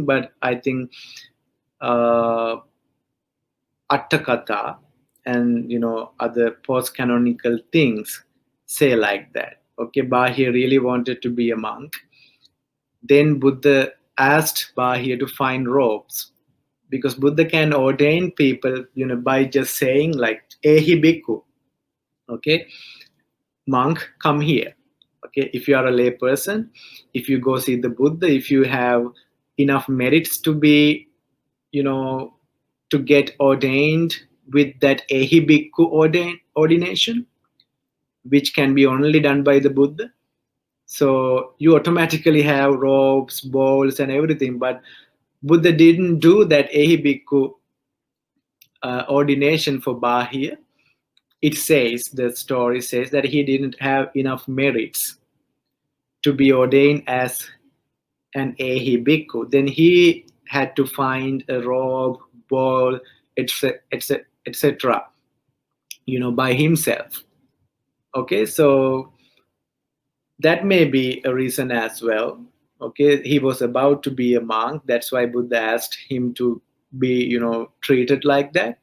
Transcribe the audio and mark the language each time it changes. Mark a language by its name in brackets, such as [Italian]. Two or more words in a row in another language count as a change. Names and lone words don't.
[English] But I think uh, Attakatha and other post-canonical things say like that. Okay, Bahiya really wanted to be a monk. Then Buddha asked Bahiya to find robes, because Buddha can ordain people by just saying like [Pali] ehi bhikkhu. [English] Okay, monk, come here. Okay, if you are a lay person, if you go see the Buddha, if you have enough merits to be you know to get ordained with that [Pali] ehi bhikkhu [English] ordination, which can be only done by the Buddha, so you automatically have robes, bowls and everything. But Buddha didn't do that [Pali] ehi bhikkhu [English] ordination for Bahiya. It says, the story says that he didn't have enough merits to be ordained as an [Pali] ehi bhikkhu. [English] Then he had to find a robe, bowl, etc., etc., by himself. Okay, so that may be a reason as well. Okay, he was about to be a monk. That's why Buddha asked him to be, treated like that.